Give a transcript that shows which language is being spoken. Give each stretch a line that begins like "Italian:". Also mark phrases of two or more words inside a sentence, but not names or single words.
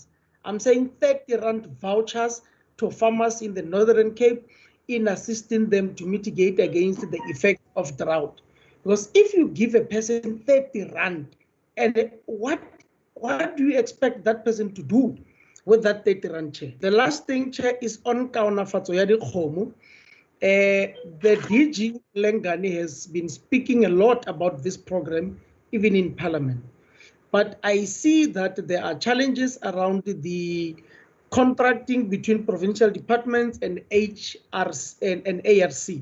English: I'm saying 30 Rand vouchers to farmers in the Northern Cape in assisting them to mitigate against the effect of drought. Because if you give a person 30 Rand, and what do you expect that person to do with that 30 Rand, Chair? The last thing, Chair, is on
Tswana: kaonafatso ya dikgomo.
English: The DG Lengani has been speaking a lot about this program, even in Parliament. But I see that there are challenges around the contracting between provincial departments and HRs and ARC.